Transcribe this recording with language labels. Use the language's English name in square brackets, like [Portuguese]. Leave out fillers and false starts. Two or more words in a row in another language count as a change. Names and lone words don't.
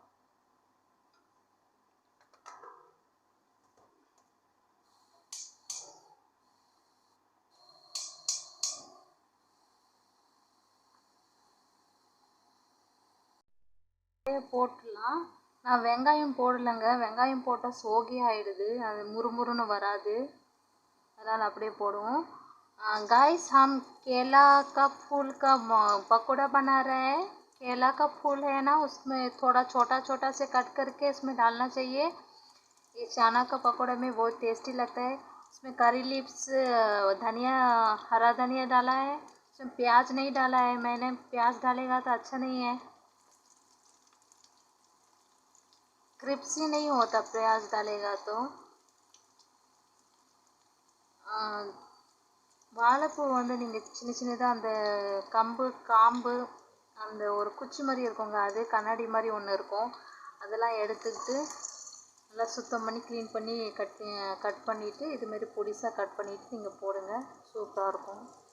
[Tamil] போட்டுடலாம். நான் வெங்காயம் போடலைங்க. வெங்காயம் போட்டால் சோகி ஆகிடுது. அது முறுமுறுன்னு வராது. அதனால் அப்படியே போடுவோம். [Hindi] गाइस हम केला का फूल का पकौड़ा बना रहे हैं. केला का फूल है ना, उसमें थोड़ा छोटा छोटा से कट करके इसमें डालना चाहिए. ये चना का पकौड़ा में बहुत टेस्टी लगता है. इसमें [English] curry leaves, [Hindi] धनिया, हरा धनिया डाला है. इसमें प्याज नहीं डाला है मैंने. प्याज डालेगा तो अच्छा नहीं है, क्रिस्पी नहीं होता प्याज डालेगा तो. [Tamil] வாழைப்பூ நீங்கள் சின்ன சின்னதாக அந்த காம்பு அந்த ஒரு குச்சி மாதிரி இருக்குங்க. அது கண்ணாடி மாதிரி ஒன்று இருக்கும். அதெல்லாம் எடுத்துக்கிட்டு நல்லா சுத்தம் பண்ணி க்ளீன் பண்ணி கட் பண்ணிவிட்டு இதுமாரி பொடிசாக கட் பண்ணிவிட்டு நீங்கள் போடுங்க, சூப்பராக இருக்கும்.